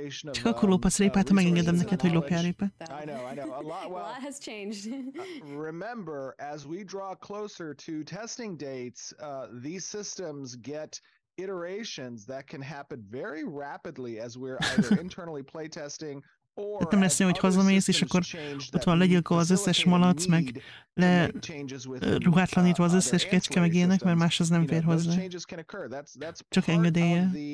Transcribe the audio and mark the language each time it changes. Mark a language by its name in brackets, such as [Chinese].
[Hungarian] Csak akkor lophatsz répát, ha megengedem neked, hogy lopjál répát. [English] I know. A lot has changed. Remember, as we draw closer to testing dates, these systems get iterations that can happen very rapidly as we're either internally playtesting or [Hungarian] nem lesz, hogy hazamész, és akkor ott van legyilkolva az összes malac, meg ruhátlanítva az összes kecske, meg ilyenek, mert más az nem fér hozzá. Csak engedélye.